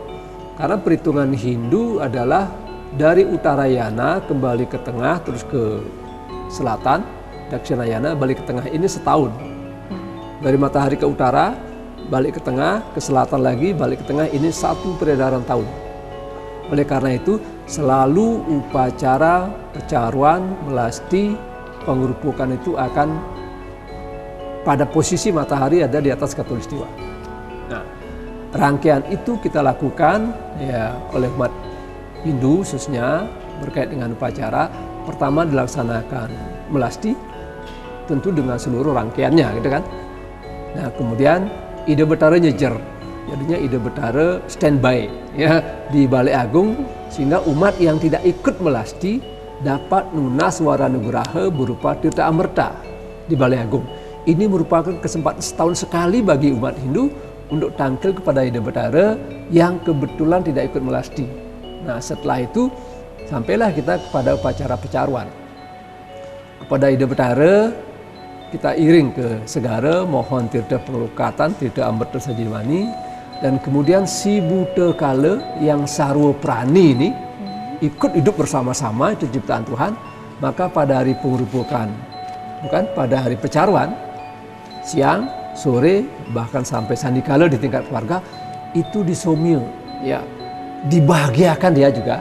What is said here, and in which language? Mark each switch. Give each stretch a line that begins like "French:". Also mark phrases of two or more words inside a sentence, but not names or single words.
Indonesian: Karena perhitungan Hindu adalah dari Uttarayana kembali ke tengah, terus ke selatan, Dakshinayana balik ke tengah, ini setahun. Dari matahari ke utara, balik ke tengah, ke selatan lagi, balik ke tengah, ini satu peredaran tahun. Oleh karena itu, selalu upacara pecaruan, melasti, pengerupukan itu akan pada posisi matahari ada di atas khatulistiwa. Nah, rangkaian itu kita lakukan ya oleh umat Hindu khususnya berkait dengan upacara. Pertama dilaksanakan melasti, tentu dengan seluruh rangkaiannya gitu kan. Nah, kemudian Ida Betara nyejer, jadinya Ida Betara standby ya di Balai Agung, sehingga umat yang tidak ikut melasti dapat nunas waranugraha berupa tirta amerta di Balai Agung. Ini merupakan kesempatan setahun sekali bagi umat Hindu untuk tampil kepada Ida Betara yang kebetulan tidak ikut melasti. Nah, setelah itu sampailah kita kepada upacara pecaruan. Kepada Ida Betara kita iring ke segara, mohon tirta perlukatan, tirta amerta sajimani, dan kemudian si buta kala yang sarwa prani ini ikut hidup bersama-sama, itu ciptaan Tuhan. Maka pada hari pengerupukan, bukan pada hari pecaruan, siang, sore, bahkan sampai sandikala di tingkat keluarga, itu disomil, ya, dibahagiakan dia juga.